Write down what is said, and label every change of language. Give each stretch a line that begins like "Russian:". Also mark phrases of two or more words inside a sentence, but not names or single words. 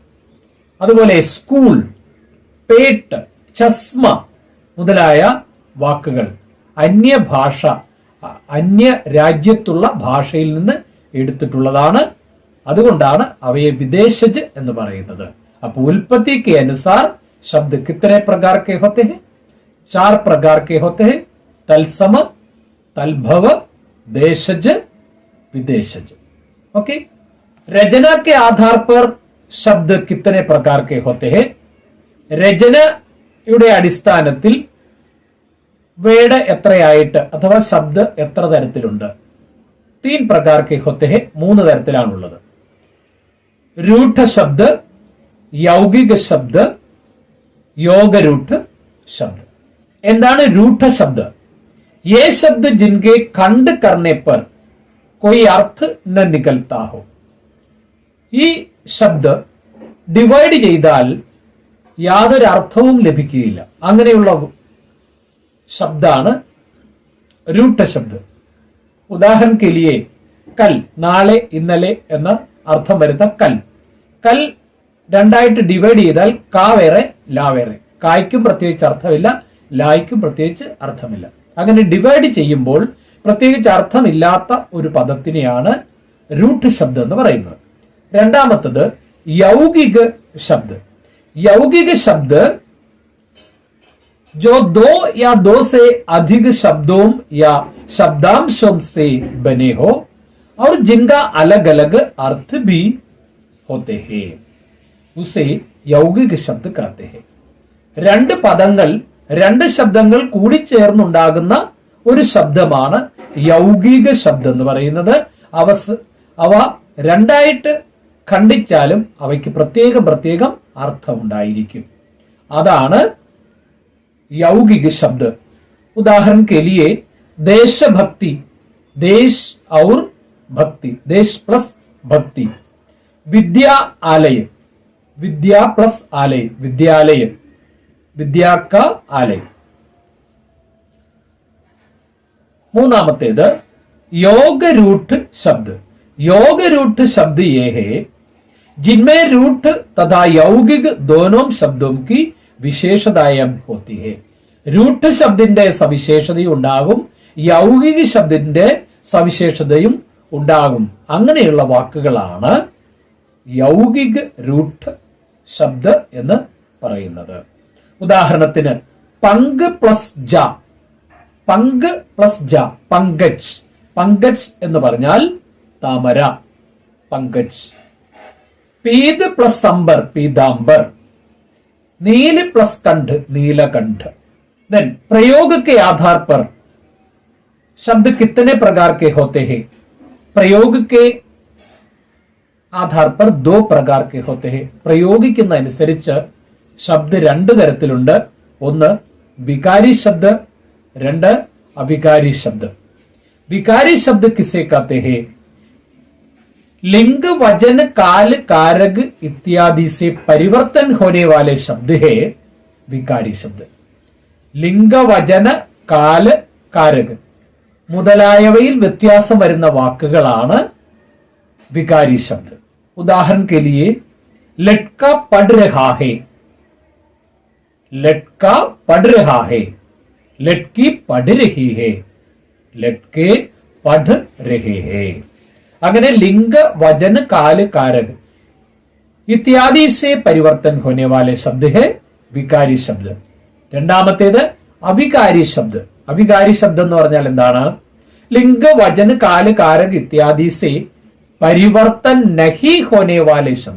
Malayalam: അതുപോലെ സ്കൂൾ, പേട്ട്, ചസ്മ മുതലായ വാക്കുകൾ അന്യഭാഷ, അന്യ രാജ്യത്തുള്ള ഭാഷയിൽ നിന്ന് എടുത്തിട്ടുള്ളതാണ്. അതുകൊണ്ടാണ് അവയെ വിദേശജ് എന്ന് പറയുന്നത്.
Hindi: അപ്പോൾ उत्पत्ति के अनुसार शब्द कितने प्रकार के होते हैं? 4 प्रकार के होते हैं: तत्सम, तद्भव, देशज, विदेशज. ओके. रचना के आधार पर शब्द कितने प्रकार के होते हैं?
Malayalam: രചനയുടെ അടിസ്ഥാനത്തിൽ വേഡ് എത്രയായിട്ട് അഥവാ ശബ്ദ എത്ര തരത്തിലുണ്ട്?
Hindi: 3 प्रकार के होते हैं. 3 തരത്തിലാണുള്ളത്. रूढ़ शब्द, यौगिक शब्द, योग रूढ़ शब्द. എന്താണ് रूढ़ शब्द? ये शब्द जिनके खंड करने पर कोई अर्थ न निकलता हो.
Malayalam: ഈ ശബ്ദ ഡിവൈഡ് ചെയ്താൽ യാതൊരു അർത്ഥവും ലഭിക്കുകയില്ല. അങ്ങനെയുള്ള ശബ്ദാണ്
Hindi: रूढ़ शब्द. उदाहरण के लिए
Malayalam: കൽ, നാളെ, ഇന്നലെ എന്ന അർത്ഥം വരുന്ന കൽ. കൽ രണ്ടായിട്ട് ഡിവൈഡ് ചെയ്താൽ കാ വേറെ, ലാ വേറെ. കായ്ക്കും പ്രത്യേകിച്ച് അർത്ഥമില്ല, ലായ്ക്കും പ്രത്യേകിച്ച് അർത്ഥമില്ല. അങ്ങനെ ഡിവൈഡ് ചെയ്യുമ്പോൾ പ്രത്യേകിച്ച് അർത്ഥമില്ലാത്ത ഒരു പദത്തിനെയാണ് റൂട്ട് ശബ്ദം എന്ന് പറയുന്നത്.
Hindi: രണ്ടാമത്തത് यौगिक शब्द. यौगिक शब्द जो 2 या 2 से अधिक शब्दों या शब्दांशों से बने हो और जिनका अलग अलग अर्थ भी होते हैं, उसे यौगिक शब्द कहते हैं.
Malayalam: 2 പദങ്ങൾ, 2 ശബ്ദങ്ങൾ കൂടിച്ചേർന്നുണ്ടാകുന്ന ഒരു ശബ്ദമാണ് യൗഗിക ശബ്ദം എന്ന് പറയുന്നത്. അവ രണ്ടായിട്ട് ഖണ്ഡിച്ചാലും അവയ്ക്ക് പ്രത്യേകം പ്രത്യേകം അർത്ഥമുണ്ടായിരിക്കും.
Hindi: അതാണ് यौगिक शब्द. उदाहरण के लिए देशभक्ति, देश और भक्ति, देश प्लस भक्ति. विद्या आलय, विद्या प्लस आलय, विद्यालय, विद्या का आलय. മൂന്നാമത്തേത് योग रूढ़ शब्द. योग रूढ़ शब्द ये है जिनमें रूढ़ तथा यौगिक दोनों शब्दों की വിശേഷതായം होती है.
Malayalam: रूढ़ ശബ്ദത്തിന്റെ സവിശേഷതയും ഉണ്ടാകും, യൗഗിക ശബ്ദത്തിന്റെ സവിശേഷതയും ഉണ്ടാകും. അങ്ങനെയുള്ള വാക്കുകളാണ്
Hindi: यौगिक रूढ़ शब्द
Malayalam: എന്ന് പറയുന്നത്.
Hindi: ഉദാഹരണത്തിന് पंक प्लस ज, पंक प्लस ज, पंकज.
Malayalam: പങ്കജ് എന്ന് പറഞ്ഞാൽ താമര, പങ്കജ്.
Hindi: पीत प्लस अंबर, पीतांबर. नील प्लस कंठ, नीलकंठ. देन प्रयोग के आधार पर शब्द कितने प्रकार के होते हैं? प्रयोग के आधार पर 2 प्रकार के होते हैं.
Malayalam: പ്രയോഗിക്കുന്നതനുസരിച്ച് ശബ്ദ 2 തരത്തിലുണ്ട്.
Hindi: ഒന്ന് विकारी शब्द, 2 अविकारी शब्द. विकारी शब्द किसे कहते हैं? लिंग, वजन, काल, कारक इत्यादि से परिवर्तन होने वाले शब्द है विकारी शब्द. लिंग, वजन, काल, कारक
Malayalam: മുതലായവയിൽ വ്യത്യാസം വരുന്ന വാക്കുകളാണ്
Hindi: विकारी शब्द. ഉദാഹरण के लिए लटका पढ़ रहा है, लटका पढ़ रहा है, लटकी पढ़ रही है, लटके पढ़ रहे हैं. അങ്ങനെ लिंग, वचन, काल, कारक इत्यादि से परिवर्तन होने वाले शब्द है विकारी शब्द.
Malayalam: രണ്ടാമത്തേത്
Hindi: अविकारी शब्द.
Malayalam: അവികാരി ശബ്ദം എന്ന് പറഞ്ഞാൽ എന്താണ്?
Hindi: लिंग, वचन, काल, कारक इत्यादि से परिवर्तन नहीं होने वाले शब्द.